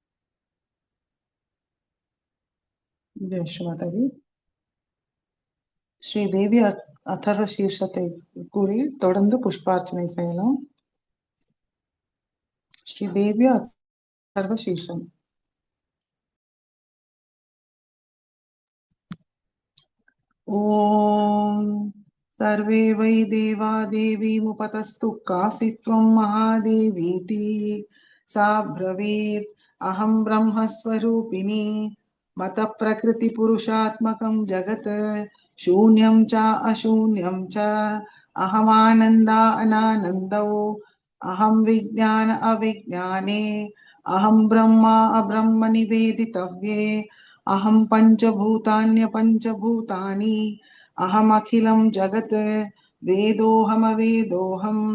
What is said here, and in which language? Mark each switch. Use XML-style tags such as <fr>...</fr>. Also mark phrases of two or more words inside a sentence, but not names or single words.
<hi>जय श्री माता दी।</hi> <ta>ஸ்ரீதேவி அதர்வ சீர்ஷத்தை கூறி தொடர்ந்து புஷ்பார்ச்சனை செய்யலாம். ஸ்ரீதேவி அதர்வ சீர்ஷம்.</ta> <sa>ॐ सर्वे वै देवा देवीमुपतस्तु कासित्वं महादेवीति सा ब्रवीत् अहं ब्रह्मस्वरूपिणी मतः प्रकृतिपुरुषात्मकं जगत् शून्यं च अशून्यं च अहमानन्दा अनानन्दौ अहं विज्ञान अविज्ञाने अहं ब्रह्मा अब्रह्म निवेदितव्ये अहं पञ्चभूतान्यपञ्चभूतानि अहमखिलं जगत् वेदोऽहमवेदोऽहं</sa>